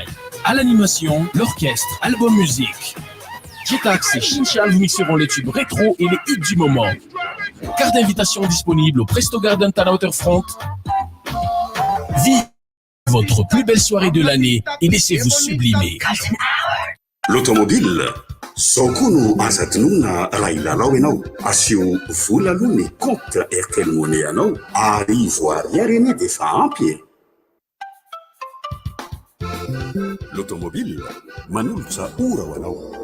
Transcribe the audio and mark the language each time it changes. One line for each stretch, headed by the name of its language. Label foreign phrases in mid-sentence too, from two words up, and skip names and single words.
French: À l'animation, l'orchestre, album musique. Jetax et Shinchan vous mixeront les tubes rétro et les hits du moment. Carte d'invitation disponible au Presto Garden à la Waterfront. Vivez votre plus belle soirée de l'année et laissez-vous sublimer.
Malagasy: L'automobile Sokono azatonona raha ilalao ianao asio vola aloha ny compte Airtel Money anao ary voariary eny dia efa ampy e. L'automobile manolotra ora ho anao.